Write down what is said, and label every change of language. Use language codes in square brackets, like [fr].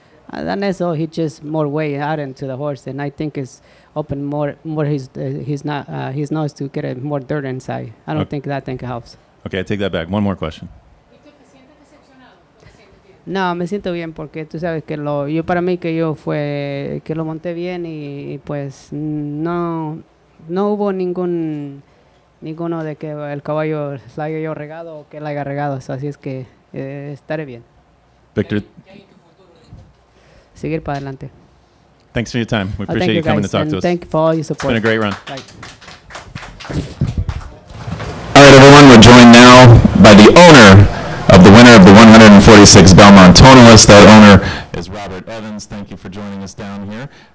[en] The nasal, he just more weight out into the horse, and I think it's open more his nose to get more dirt inside. I don't think that thing helps. Okay, I take that back. One more question. [es] No, me siento bien porque tú sabes que para mí que lo monté bien y pues no hubo ninguno de que el caballo la haya yo regado o que la haya regado, así es que estaré bien. [en] Victor, [es] seguir para adelante. [en] thanks for your time. We appreciate you coming to talk to us. Thank you for all your support. It's been a great run. Bye. All right, everyone, we're joined now by the owner of the winner of the 146 Belmont Tonalist. That owner is Robert Evans. Thank you for joining us down here.